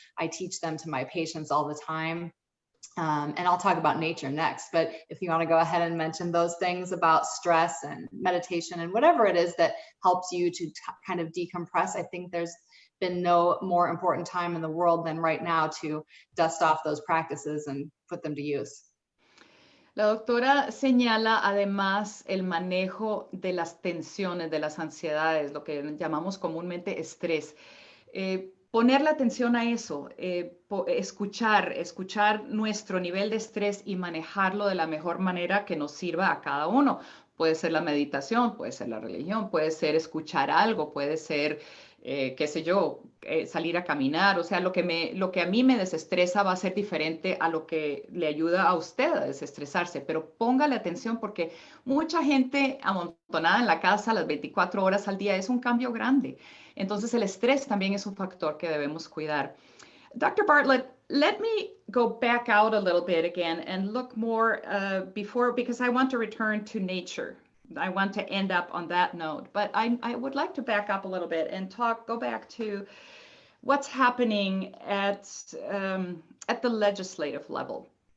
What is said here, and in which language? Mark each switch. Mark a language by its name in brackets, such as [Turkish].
[English] I teach them to my patients all the time. And I'll talk about nature next, but if you want to go ahead and mention those things about stress and meditation and whatever it is that helps you to kind of decompress, I think there's been no more important time in the world than right now to dust off those practices and put them to use. [Spanish] La doctora señala además el manejo de las tensiones, de las ansiedades, lo que llamamos comúnmente estrés. Poner la atención a eso, escuchar nuestro nivel de estrés y manejarlo de la mejor manera que nos sirva a cada uno. Puede ser la meditación, puede ser la religión, puede ser escuchar algo, puede ser, qué sé yo, salir a caminar. O sea, lo que a mí me desestresa va a ser diferente a lo que le ayuda a usted a desestresarse. Pero póngale atención porque mucha gente amontonada en la casa las 24 horas al día es un cambio grande. Entonces, el estrés también es un factor que debemos cuidar. [English] Dr. Bartlett, let me go back out a little bit again and look more because I want to return to nature. I want to end up on that note, but I would like to back up a little bit and go back to what's happening at the legislative level.